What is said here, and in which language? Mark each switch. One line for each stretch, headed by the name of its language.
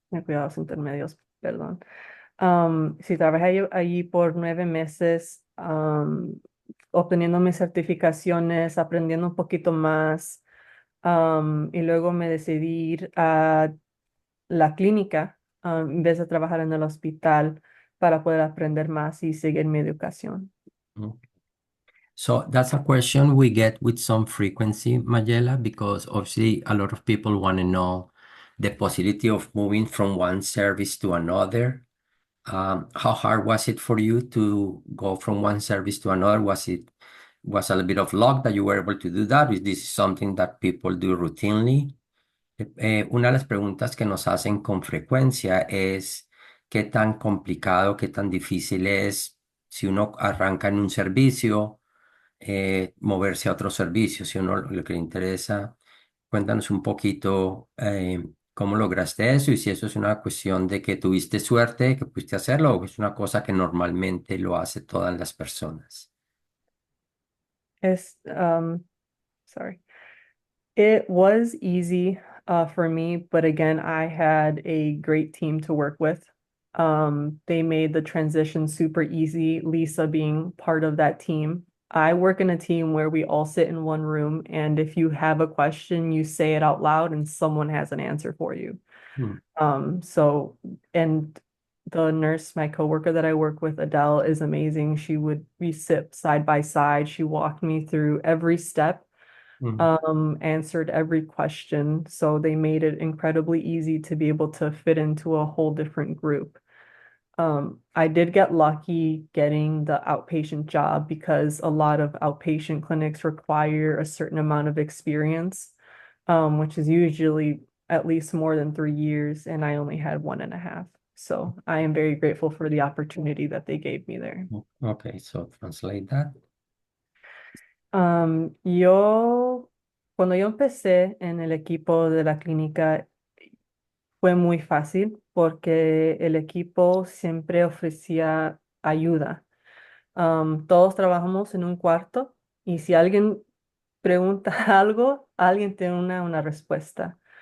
Spanish: de cuidados intermedios, perdón. Sí, trabajé allí por 9 meses, obteniendo mis certificaciones, aprendiendo un poquito más, y luego me decidí ir a la clínica, en vez de trabajar en el hospital para poder aprender más y seguir mi educación. Mm.
English: So that's a question we get with some frequency, Mayela, because obviously a lot of people want to know the possibility of moving from one service to another. How hard was it for you to go from one service to another? Was a little bit of luck that you were able to do that? Is this something that people do routinely?
Spanish: Una de las preguntas que nos hacen con frecuencia es qué tan complicado, qué tan difícil es si uno arranca en un servicio, moverse a otro servicio, si uno lo que le interesa. Cuéntanos un poquito cómo lograste eso y si eso es una cuestión de que tuviste suerte, que pudiste hacerlo o es una cosa que normalmente lo hace todas las personas. Es,
English: sorry. It was easy for me, but again, I had a great team to work with. They made the transition super easy, Lisa being part of that team. I work in a team where we all sit in one room, and if you have a question, you say it out loud and someone has an answer for you. Mm, So, and the nurse, my coworker that I work with, Adele, is amazing. We sit side by side. She walked me through every step, mm, answered every question. So they made it incredibly easy to be able to fit into a whole different group. I did get lucky getting the outpatient job because a lot of outpatient clinics require a certain amount of experience, which is usually at least more than 3 years, and I only had 1.5. So I am very grateful for the opportunity that they gave me there. Okay, so translate that.
Spanish: Yo, cuando yo empecé en el equipo de la clínica, fue muy fácil porque el equipo siempre ofrecía ayuda. Todos trabajamos en un cuarto y si alguien pregunta algo, alguien tiene una respuesta.